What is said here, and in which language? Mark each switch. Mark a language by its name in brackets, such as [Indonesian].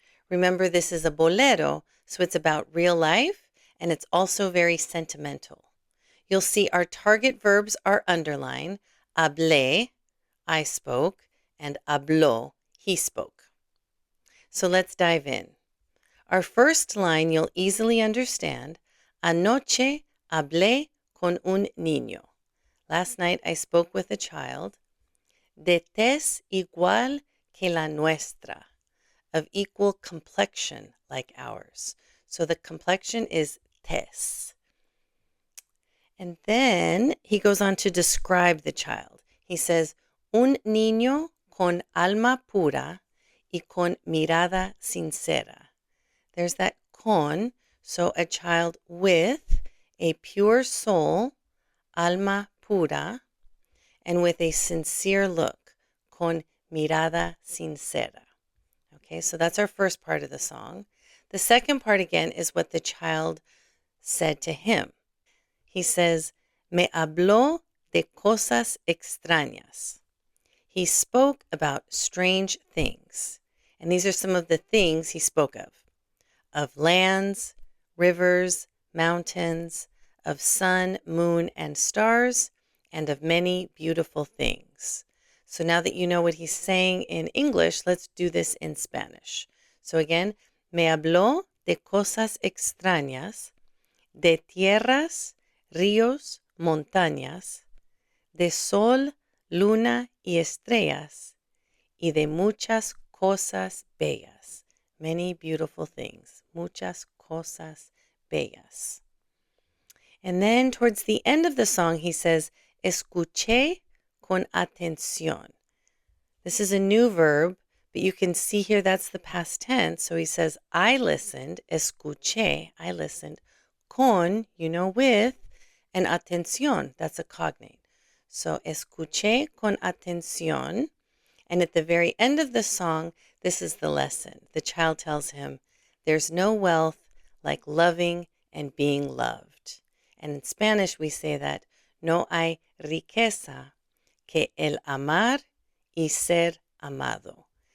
[English] Remember, this is a bolero, so it's about real life, and it's also very sentimental. You'll see our target verbs are underlined. Hablé, I spoke, and habló, he spoke. So let's dive in. Our first line you'll easily understand. [Spanish] Anoche hablé con un niño. [English] Last night I spoke with a child. [Spanish] De tez igual que la nuestra. [English] Of equal complexion like ours. So the complexion is tez. And then he goes on to describe the child. He says, [Spanish] un niño con alma pura y con mirada sincera. [English] There's that con, so a child with a pure soul, [Spanish] alma pura, [English] and with a sincere look, [Spanish] con mirada sincera. [English] Okay, so that's our first part of the song. The second part again is what the child said to him. He says, [Spanish] me habló de cosas extrañas. [English] He spoke about strange things. And these are some of the things he spoke of lands, rivers, mountains, of sun, moon, and stars, and of many beautiful things. So now that you know what he's saying in English, let's do this in Spanish. So again, [Spanish] me habló de cosas extrañas, de tierras, ríos, montañas, de sol, luna y estrellas, y de muchas cosas bellas. [English] Many beautiful things. [Spanish] Muchas cosas bellas. [English] And then towards the end of the song, he says, [Spanish] escuché con atención. [English] This is a new verb, but you can see here that's the past tense. So he says, I listened, escuché, I listened, con, you know, with, and atención, that's a cognate. [Spanish] So escuché con atención. [English] And at the very end of the song, this is the lesson. The child tells him, there's no wealth like loving and being loved. And in Spanish, we say that, [Spanish] no hay riqueza que el amar y ser amado.